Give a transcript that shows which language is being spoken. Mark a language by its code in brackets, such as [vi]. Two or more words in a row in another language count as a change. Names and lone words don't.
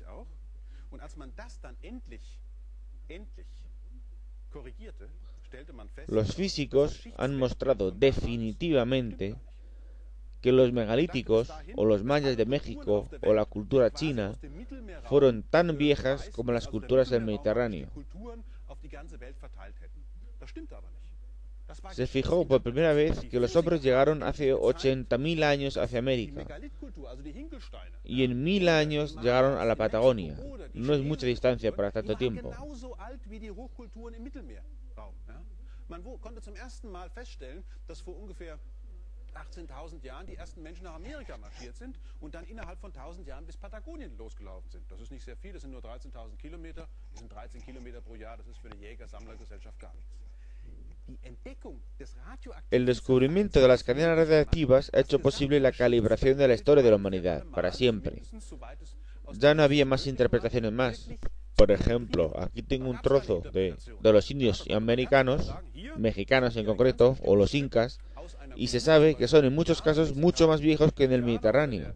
[es] Los físicos han mostrado definitivamente que los megalíticos, o los mayas de México, o la cultura china, fueron tan viejas como las culturas del Mediterráneo. Se fijó por primera vez que los hombres llegaron hace 80.000 años hacia América, y en 1000 años llegaron a la Patagonia. No es mucha distancia para tanto tiempo. [de] Man konnte zum ersten Mal feststellen, dass vor ungefähr 18.000 Jahren die ersten Menschen nach Amerika marschiert sind und dann innerhalb von 1.000 Jahren bis Patagonien losgelaufen sind. Das ist nicht sehr viel, das sind nur 13.000 Kilometer, das sind 13 Kilometer pro Jahr, das ist für eine Jäger-Sammler-Gesellschaft gar nichts. [es] El descubrimiento de las cadenas radiactivas ha hecho posible la calibración de la historia de la humanidad, para siempre. Ya no había más interpretaciones más. Por ejemplo, aquí tengo un trozo de los indios americanos, mexicanos en concreto, o los incas, y se sabe que son en muchos casos mucho más viejos que en el Mediterráneo.